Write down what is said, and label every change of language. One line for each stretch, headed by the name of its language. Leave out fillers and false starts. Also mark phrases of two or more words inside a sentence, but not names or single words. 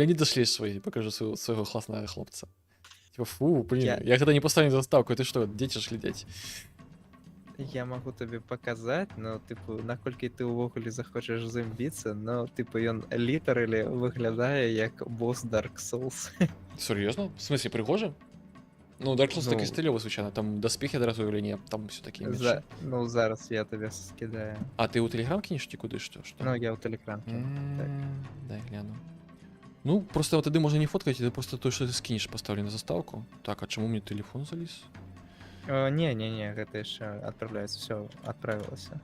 Belarusian: паведамленні дашлеш свае, пакажу свайго класнага хлопца.
Russian: Типа, фу, блин,
Belarusian: Я- я гэта не паставлю заставку, ты што, дзеці ж глядзяць. Я магу табе паказаць, но тыпу, наколькі ты ўвогуле захочаш з ім біцца, но тыпу ён літаралі выглядае як босс Dark Souls. Сур'ёзна? В смысле, прыгожа? Ну, Dark Souls такі Ну. стылёвы, звычайна, там даспехі адразу или не, там все такі менш. Ну, зараз я табе скідаю. А ты ў тэлеграм кінеш ці куды што? Ну, я ў тэлеграмке. так. Дай гляну. Ну, просто тады можна не фоткаць, ты просто то, што ты скінеш, пастаўлю на заставку. Так, а чаму мне тэлефон залез? Не, гэта яшчэ адпраўляецца, все адправілася.